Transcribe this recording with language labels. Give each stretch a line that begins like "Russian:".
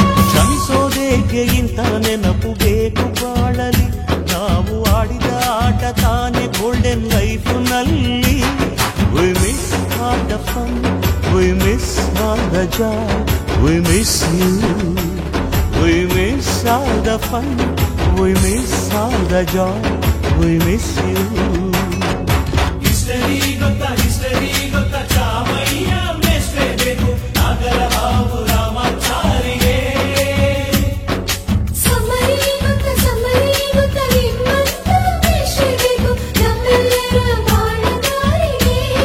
Kannada: ಕ್ಷಮಿಸೋದೇಕೆ ಇಂಥ ನೆನಪು ಬೇಕು ಬಾಳಲಿ, ನಾವು ಆಡಿದ ಆಟ ತಾನೆ
English: golden life
Kannada: ನಲ್ಲಿ.
English: We miss all the fun, we miss all the joy, we miss you. We miss all the fun, we miss all the joy, we miss you.
Kannada: History ಗೊತ್ತಾ ಚಾಮಯ್ಯ ಮೇಷ್ಟ್ರೆ ಬೇಕು ನಾಗರ ಬಾಬು ರಾಮಾಚಾರಿಗೆ. ಸಮರಿ ಗೊತ್ತ ನಿಮ್ಮಂತ ಮೇಷ್ಟ್ರೆ ಬೇಕು ನಮ್ಮೆಲ್ಲರ ಬಾಳಗಾರಿಗೆ.